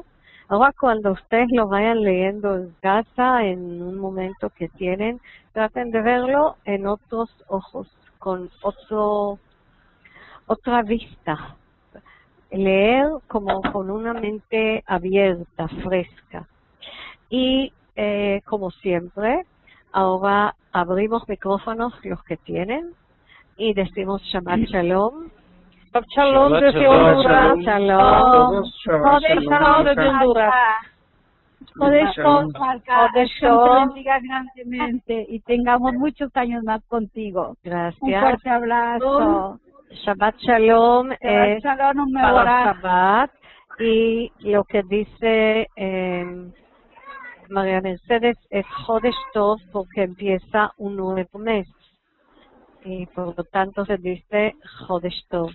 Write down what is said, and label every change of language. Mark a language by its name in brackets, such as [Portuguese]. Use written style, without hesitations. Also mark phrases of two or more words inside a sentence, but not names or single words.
[Spanish] Ahora, cuando ustedes lo vayan leyendo en casa, en un momento que tienen, traten de verlo en otros ojos, con otra vista. Leer como con una mente abierta, fresca. Y como siempre, ahora abrimos micrófonos los que tienen y decimos [Hebrew] Shabbat Shalom. Shabbat Shalom [Spanish] desde Honduras. Shalom. [Hebrew] Shabbat Shalom [Spanish] desde Honduras. [Hebrew] Kodesh Tov, Malka. Kodesh [Spanish] Hashem te Tov. bendiga grandemente y tengamos muchos años más contigo. Gracias. Un fuerte abrazo. [Hebrew] Shabbat Shalom es [Spanish] Shalom, un para mevorach. Shabbat, y lo que dice María Mercedes es [Hebrew] Chodesh Tov [Spanish] porque empieza un nuevo mes y por lo tanto se dice [Hebrew] Chodesh Tov.